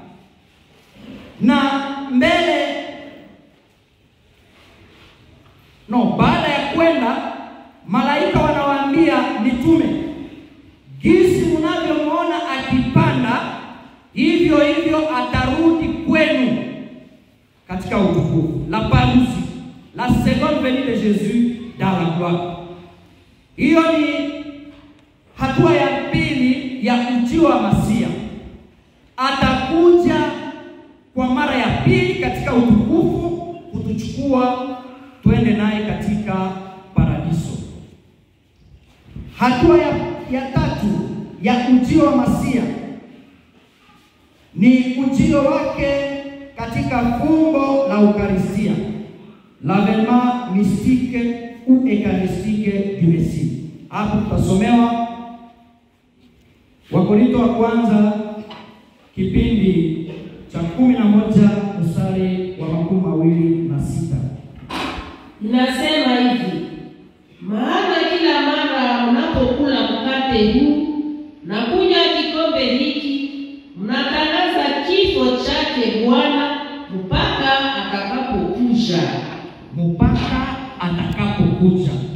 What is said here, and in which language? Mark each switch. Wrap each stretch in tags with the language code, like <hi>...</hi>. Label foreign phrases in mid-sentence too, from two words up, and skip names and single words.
<sw>Na baada ya kwenda, malaika wanawaambia mitume, jinsi mnavyomuona akipanda, hivyo atarudi kwenu katika utukufu.</sw> <fr>La parousie, la seconde venue de Jésus dans la gloire.</fr> <sw>Hiyo ni hatua ya pili ya ujio wa Masia. Atakuja kwa mara ya pili katika utukufu kutuchukua twende naye katika paradiso. Hatua ya tatu ya ujio wa Masia ni ujio wake katika fumbo la Eucharistia,</sw> <fr>l'avènement mystique ou eucharistique du Messie.</fr> <sw>Hapo tutasomewa Wakorintho wa kwanza kipindi cha 11 mstari wa 26. Nasema hivi: maana kila mara mnapokula mkate huu na kunywa kikombe hiki, mnatangaza kifo chake Bwana mpaka atakapokuja.</sw>